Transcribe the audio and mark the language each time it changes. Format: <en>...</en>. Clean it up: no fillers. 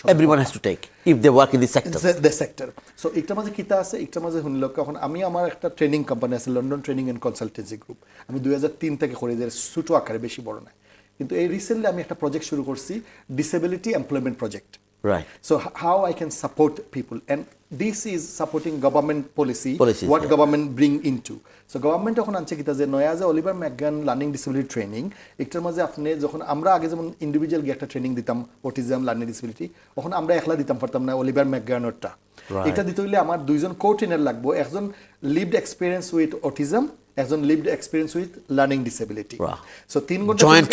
<en>everyone has to take if they work in this sector</en> <bn>the sector so একটা মাঝে কিতা আছে একটা মাঝে শুনল এখন আমি আমার একটা ট্রেনিং কোম্পানি আছে London training and consultancy group আমি 2003 থেকে করি যে ছোট আকারে বেশি বড় না কিন্তু এই রিসেন্টলি আমি একটা প্রজেক্ট শুরু করছি disability employment project</bn> <en>Right so how I can support people and this is supporting government policies, what yeah. government bring into so government</en> <bn>এখন আনছে কিতা যে নয়া যে অলিভার ম্যাকগান লার্নিং ডিসেবিলিটি ট্রেনিং একটার মাঝে আপনি যখন আমরা আগে যেমন ইন্ডিভিজুয়াল গিয়ে একটা ট্রেনিং দিতাম অটিজম লার্নিং ডিসেবিলিটি তখন আমরা একলা দিতাম পারতাম না অলিভার ম্যাকগানরটা এটা দিতে হইলে আমার দুইজন কো ট্রেনার লাগবো একজন</bn> <en>lived experience with autism</en> <bn>একজন</bn> <en>lived experience with learning disability</en> <bn>so 3 ঘন্টা</bn>